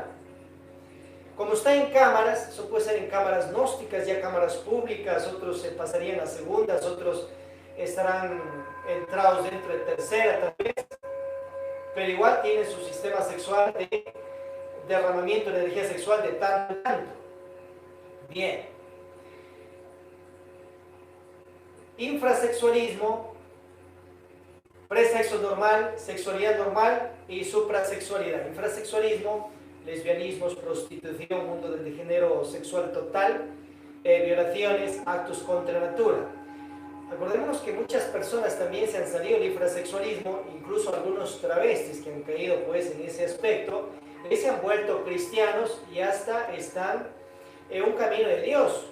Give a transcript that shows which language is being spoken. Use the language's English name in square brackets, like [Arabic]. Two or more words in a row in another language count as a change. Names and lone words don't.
[Spanish] Como está en cámaras, eso puede ser en cámaras gnósticas, ya cámaras públicas, otros se pasarían a segundas, otros estarán entrados dentro de tercera tal vez, pero igual tiene su sistema sexual de derramamiento de energía sexual de tanto en tanto. Bien. Infrasexualismo, presexo normal, sexualidad normal y suprasexualidad. Infrasexualismo, lesbianismos, prostitución, mundo del degenero sexual total, violaciones, actos contra natura. Acordémonos que muchas personas también se han salido del infrasexualismo, incluso algunos travestis que han caído pues en ese aspecto, y se han vuelto cristianos y hasta están en un camino de Dios.